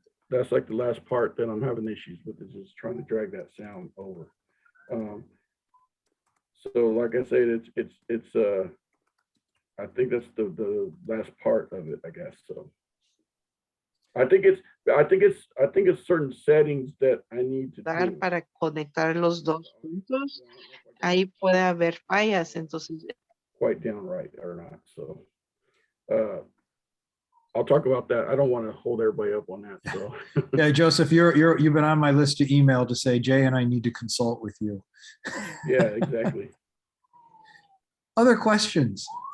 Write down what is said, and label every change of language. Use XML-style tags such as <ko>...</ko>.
<en>That's like the last part that I'm having issues with, is just trying to drag that sound over. So like I said, it's I think that's the last part of it, I guess. So I think it's certain settings that I need to do.</en> <es>Para conectar los dos puntos, ahí puede haber fallas, entonces.</es> <en>Quite downright or not. So I'll talk about that. I don't want to hold everybody up on that. So Yeah, Joseph, you've been on my list to email to say Jay and I need to consult with you. Yeah, exactly. Other questions?</en>